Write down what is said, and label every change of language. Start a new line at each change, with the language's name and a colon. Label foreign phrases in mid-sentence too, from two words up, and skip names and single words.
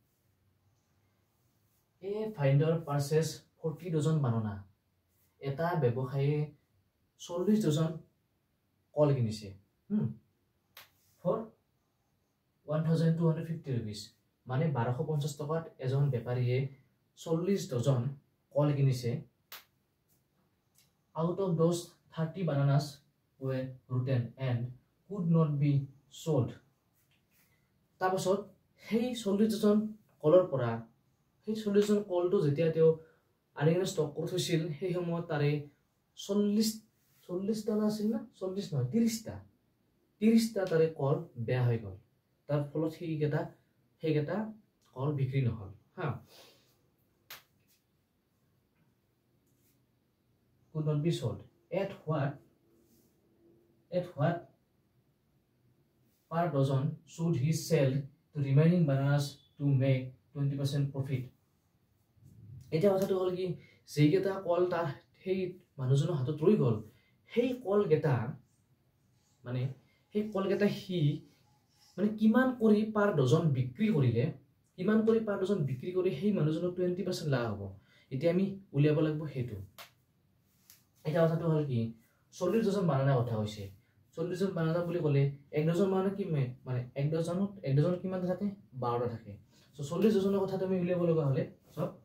English: a finder purchases 40 dozen banana
Assamese: এটা ব্যৱসায়ী 40 ডজন কল কিনিছে ফৰ 1250 rupees মানে 1250 টকাত এজন বেপাৰীয়ে 40 ডজন কল কিনিছে
English: out of those 30 bananas were rotten and could not be sold
Assamese: তাৰপাছত সেই 40 ডজন কলৰ পৰা সেই 40 ডজন কলটো যেতিয়া তেওঁ আনিকিনে ষ্টক কৰি থৈছিল সেই সময়ত তাৰে 40 টা আছিল না 40 নহয় 30 টা তাৰে কল বেয়া হৈ গ'ল তাৰ ফলত সেইকেইটা কল বিক্ৰী নহ'ল হা
English: could not be sold at what per dozen should he sell the remaining bananas to make 20% profit
Assamese: এটা কথাটো হ'ল কি যেইকেইটা কল তাৰ সেই মানুহজনৰ হাতত ৰৈ গ'ল সেই কলকেইটা সি মানে কিমান কৰি
English: per dozen
Assamese: বিক্ৰী কৰিলে সেই মানুহজনৰ 20% লাভ হ'ব এতিয়া আমি উলিয়াব লাগিব সেইটো এটা কথাটো হ'ল কি
English: 40 dozen banana
Assamese: কথা হৈছে
English: 40 dozen banana
Assamese: বুলি ক'লে এক
English: dozen banana
Assamese: কি মানে এক ডজন কিমান থাকে 12টা থাকে সো 40 ডজনৰ কথাটো আমি উলিয়াব লগা হ'লে সব